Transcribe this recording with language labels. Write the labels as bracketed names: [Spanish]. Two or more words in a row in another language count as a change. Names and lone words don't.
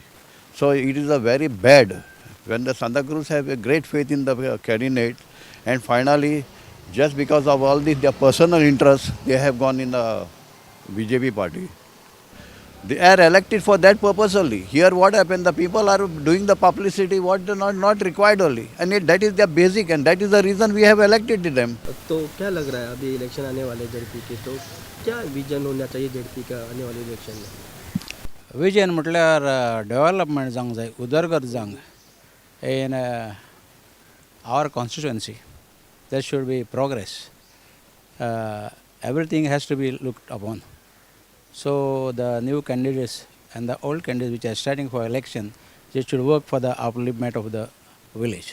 [English] So it is a very bad when the Santa Cruz have a great faith in the candidate, and finally just because of all this their personal interests, they have gone in the BJP party. They are elected for that purpose only. Here what happened, the people are doing the publicity what they not required only. And that is their basic, and that is the reason we have elected them. [Hindi] तो क्या लग रहा है अभी इलेक्शन आने वाले जेडपी के, तो क्या विजन होना चाहिए जेडपी का आने वाले इलेक्शन में? [Konkani] विजन म्हटल्यार डेव्हलपमेंट जावंक जाय, उदरगत जावंक [English] in our constituency. There should be progress. Everything has to be looked upon. So the new candidates and the old candidates which are starting for election, they should work for the upliftment of the village.